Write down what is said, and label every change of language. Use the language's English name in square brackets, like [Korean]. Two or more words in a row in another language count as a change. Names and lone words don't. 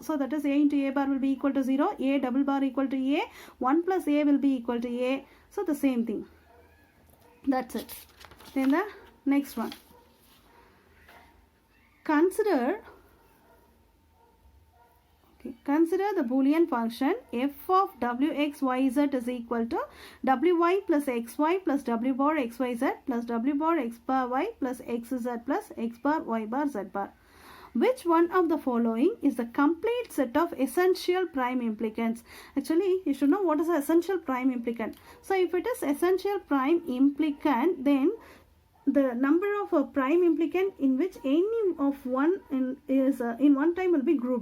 [English] So that is a into a bar will be equal to 0, a double bar equal to a, 1 plus a will be equal to a. So the same thing. That's it. Then the next one. Consider the Boolean function f of wxyz is equal to wy plus xy plus w bar xyz plus w bar x bar y plus xz plus x bar y bar z bar. which one of the following is the complete set of essential prime implicants? Actually, you should know what is the essential prime implicant. So if it is essential prime implicant, then the number of a prime implicant in which any of one in one time will be grouped.